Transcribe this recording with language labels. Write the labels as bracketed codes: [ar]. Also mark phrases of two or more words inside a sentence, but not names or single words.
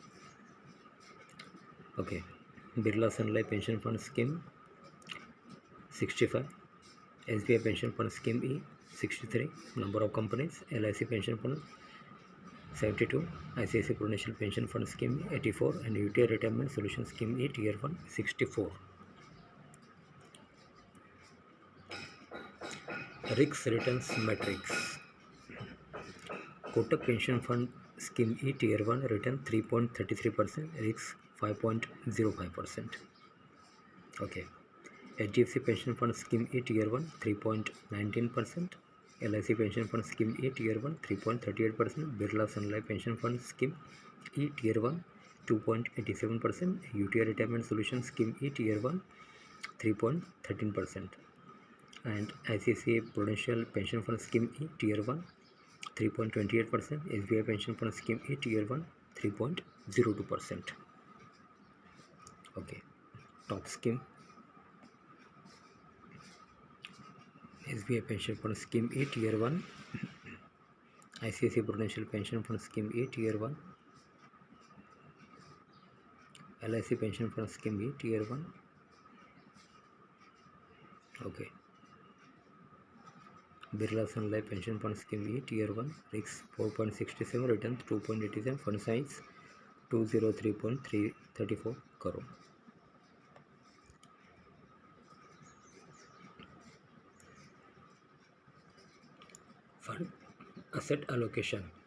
[en] Okay, Birla Sun Life Pension Fund Scheme 65, SBI Pension Fund Scheme E 63, number of companies, LIC Pension Fund 72, ICICI Prudential Pension Fund Scheme 84, and UTI Retirement Solution Scheme E Tier 1 64. Risk returns matrix. Kotak Pension Fund Scheme E Tier 1 return 3.33%, risk 5.05%. Okay. HDFC Pension Fund Scheme E Tier 1 3.19%, LIC Pension Fund Scheme E Tier 1 3.38%, Birla Sun Life Pension Fund Scheme E Tier 1 2.87%, UTI Retirement Solution Scheme E Tier 1 3.13%, and ICICI Prudential Pension Fund Scheme E Tier 1 3.28%, SBI Pension Fund Scheme E Tier 1 3.02%. Okay, top scheme. SBI Pension Fund Scheme E Tier 1, ICICI Prudential Pension Fund Scheme E Tier 1, LIC Pension Fund Scheme E Tier 1. Okay. Birla Sun Life Pension Fund Scheme E Tier 1, risk 4.67, return 2.87, fund size 203.334 crore. Fund asset allocation.